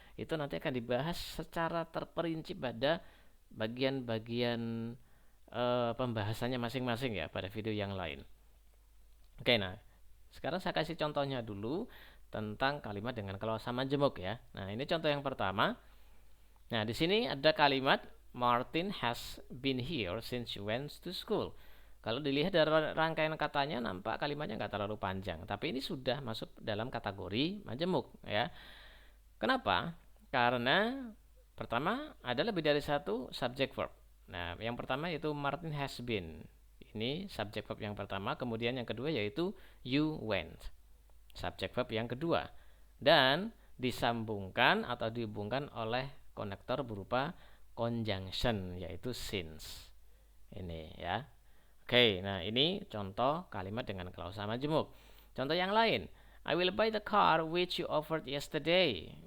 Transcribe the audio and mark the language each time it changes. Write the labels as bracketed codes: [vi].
[id] Itu nanti akan dibahas secara terperinci pada bagian-bagian pembahasannya masing-masing ya pada video yang lain. Oke, nah sekarang saya kasih contohnya dulu tentang kalimat dengan klausa majemuk ya. Nah, ini contoh yang pertama. Nah, di sini ada kalimat [en] Martin has been here since you went to school. [id] Kalau dilihat dari rangkaian katanya nampak kalimatnya nggak terlalu panjang, tapi ini sudah masuk dalam kategori majemuk ya. Kenapa? Karena pertama ada lebih dari satu subject verb. Nah, yang pertama yaitu Martin has been. Ini subject verb yang pertama, kemudian yang kedua yaitu you went. Subject verb yang kedua. Dan disambungkan atau dihubungkan oleh konektor berupa conjunction yaitu since. Ini ya. Oke, nah ini contoh kalimat dengan klausa majemuk. Contoh yang lain, [en] I will buy the car which you offered yesterday.